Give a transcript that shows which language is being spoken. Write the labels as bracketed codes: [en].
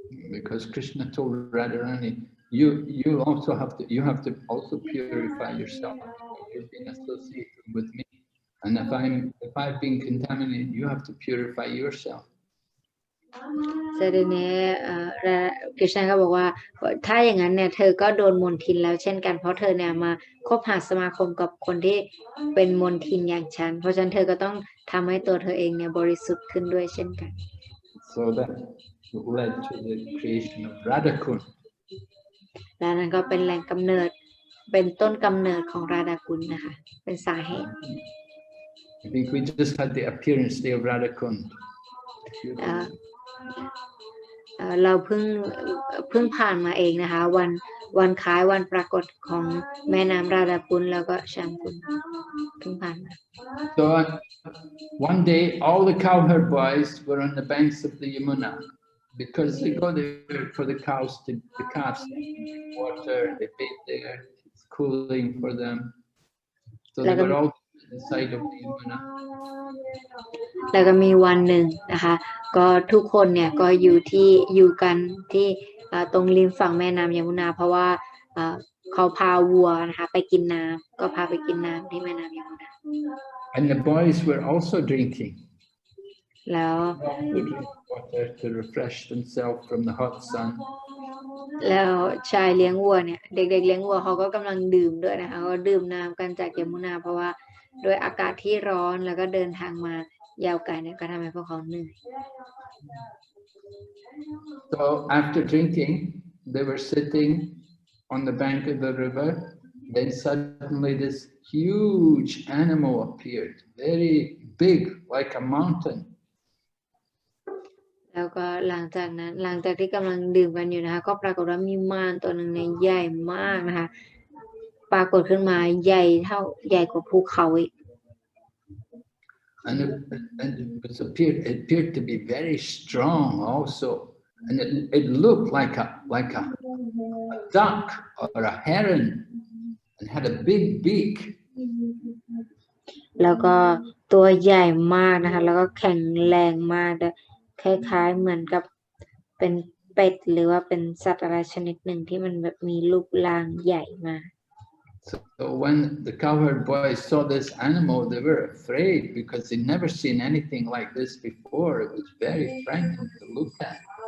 [en] Because Krishna told Radharani, you have to also purify yourself. You've been associated with me, and if I've been contaminated, you have to purify yourself. [th] เสด็จเนี่ยกฤษณะก็บอกว่าถ้าอย่างนั้นเนี่ยเธอก็โดนมนทินแล้วเช่นกันเพราะเธอเนี่ยมาคบหาสมาคมกับคนที่เป็นมนทินอย่างฉันเพราะฉะนั้นเธอก็ต้องทำให้ตัวเธอเองเนี่ยบริสุทธิ์ขึ้นด้วยเช่นกัน [en] So that led to the creation of Radhakund. [th] และนั้นก็เป็นแหล่งกำเนิดเป็นต้นกำเนิดของราดากุลนะคะเป็นสาเหตุ [en] I think we just had the appearance day of Radhakund. [th] เราเพิ่งผ่านมาเองนะคะวันคล้ายวันปรากฏของแม่น้ำราดากุลแล้วก็ชามกุลเพิ่งผ่านมา [en] So one day all the cowherd boys were on the banks of the Yamuna because they go there for the calves to water, they bathe there, it's cooling for them. So they were all on the side of the Yamuna. [th] แล้วก็มีวันหนึ่งนะคะก็ทุกคนเนี่ยก็อยู่กันที่ตรงริมฝั่งแม่น้ำยมุนาเพราะว่าเขาพาวัวนะคะไปกินน้ำก็พาไปกินน้ำที่แม่น้ำยมุนา [en] And the boys were also drinking. [th] แล้ว [en] Water to refresh themselves from the hot sun. [th] แล้วชายเลี้ยงวัวเนี่ยเด็กๆเลี้ยงวัวเขาก็กำลังดื่มด้วยนะคะก็ดื่มน้ำกันจากยมุนาเพราะว่าด้วยอากาศที่ร้อนแล้วก็เดินทางมายาวไกลเนี่ยก็ทำให้พวกเขาเหนื่อย [en] So after drinking, they were sitting on the bank of the river. Then suddenly this huge animal appeared, very big, like a mountain. [th] แล้วก็หลังจากที่กำลังดื่มกันอยู่นะคะก็ปรากฏว่ามีม้าตัวหนึ่งเนี่ยใหญ่มากนะคะปรากฏขึ้นมาใหญ่กว่าภูเขาอีก [en] And it appeared to be very strong also, and it looked like a duck or a heron, and had a big beak. [th] แล้วก็ตัวใหญ่มากนะคะแล้วก็แข็งแรงมากคล้ายๆเหมือนกับเป็นเป็ดหรือว่าเป็นสัตว์อะไรชนิดหนึ่งที่มันแบบมีรูปร่างใหญ่มาก [en] So when the cowherd boys saw this animal, they were afraid because they'd never seen anything like this before. It was very frightening to look at.